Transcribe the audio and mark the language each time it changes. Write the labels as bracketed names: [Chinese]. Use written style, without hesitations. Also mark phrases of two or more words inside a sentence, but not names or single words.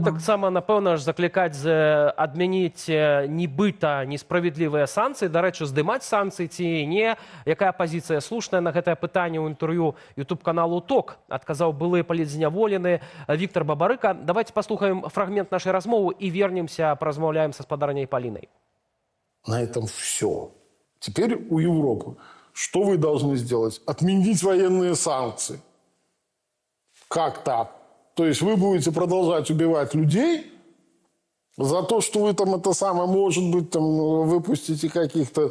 [Belarusian] таксама, напэўна ж, заклікаць адмяніць нібыта несправядлівыя санкцыі, дарэчы, здымаць санкцыі ці не. Якая пазіцыя слушная на гэтае пытанне ў інтэрв'ю YouTube-каналу ТОК, адказаў былы палітзняволены Віктор Бабарыка. Давайте паслухаем фрагмент нашай размовы і вернемся, паразмаўляем са спадарняй Палінай. [Russian] На этом все. Теперь у Европы что вы должны сделать? Отменить военные санкции. Как так? То есть вы будете продолжать убивать людей за то, что вы там это самое, может быть, там выпустите каких-то...